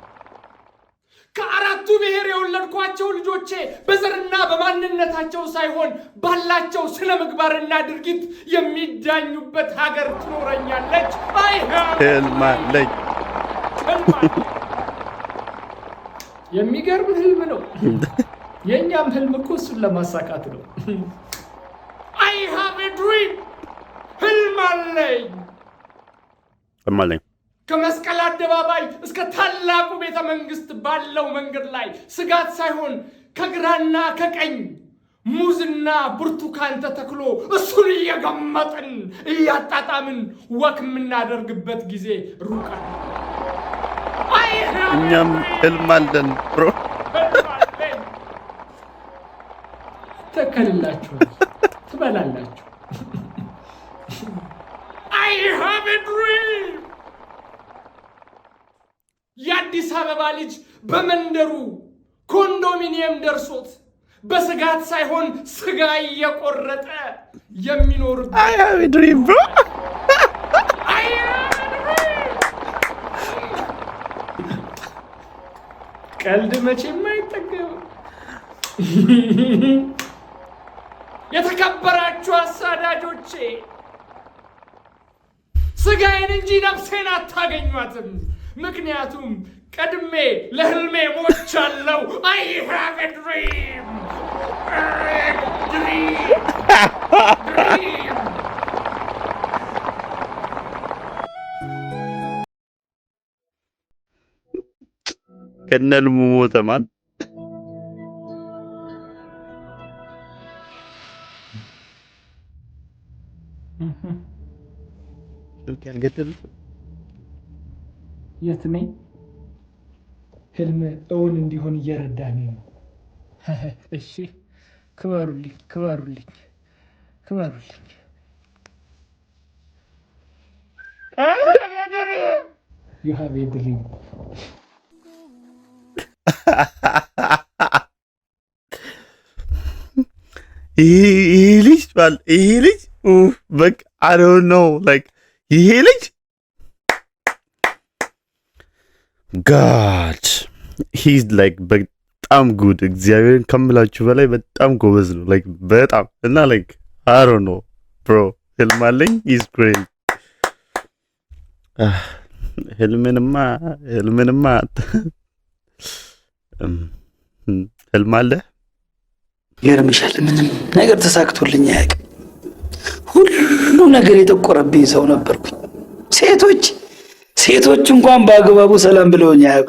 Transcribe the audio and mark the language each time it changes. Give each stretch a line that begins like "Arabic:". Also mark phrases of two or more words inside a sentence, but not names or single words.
Amharic: ከአራቱ ብሔር የወለድኳቸው ልጆቼ በዘርና በማንነታቸው ሳይሆን ባላቸው ስነ ምግባርና ድርጊት የሚዳኙበት ሀገር ትኖረኛለች። ህልማለኝ የሚገርም ህልም ነው። የእኛም ህልም እኮ እሱን ለማሳካት ነው።
English: I have a dream
Amharic: ህልም አለኝ። ከመስቀል አደባባይ እስከ ታላቁ ቤተ መንግስት ባለው መንገድ ላይ ስጋት ሳይሆን ከግራና ከቀኝ ሙዝና ብርቱካን ተተክሎ እሱን እየገመጥን እያጣጣምን ወክ የምናደርግበት ጊዜ ሩቅ አለ። እኛም ህልም አለን ብሮ ተከልላችሁ ትበላላችሁ።
English: I have a dream
Amharic: የአዲስ አበባ ልጅ በመንደሩ ኮንዶሚኒየም ደርሶት በስጋት ሳይሆን ስጋ እየቆረጠ የሚኖርበት I have a dream bro ቀልድ መቼም አይጠገብም። የተከበራችሁ አሳዳጆቼ ስጋዬን እንጂ ነፍሴን አታገኟትም። ምክንያቱም ቀድሜ ለህልሜ ሞቻለሁ።
English: I have a dream dream
Amharic: ከነልሙ ሞተ ማን የት ነኝ? ህልም እውን እንዲሆን እየረዳኝ ነው። እሺ ክበሩልኝ ክበሩልኝ ክበሩልኝ።
English: You have a dream
Amharic: ይሄ ልጅ በቃ
English: I don't know like
Amharic: ይሄ ልጅ
English: God he's like
Amharic: በጣም ጉድ እግዚአብሔርን ከምላችሁ በላይ በጣም ጎበዝ ነው like በጣም እና
English: like I don't know bro
Amharic: ህልም አለኝ
English: is great
Amharic: ህልምንማ ህልም አለ ይገርምሻል ምንም ነገር ተሳክቶልኝ አያውቅም ሁሉ ነገር የጠቆረብኝ ሰው ነበርኩኝ ሴቶች እንኳን በአግባቡ ሰላም ብለውኝ አያውቁም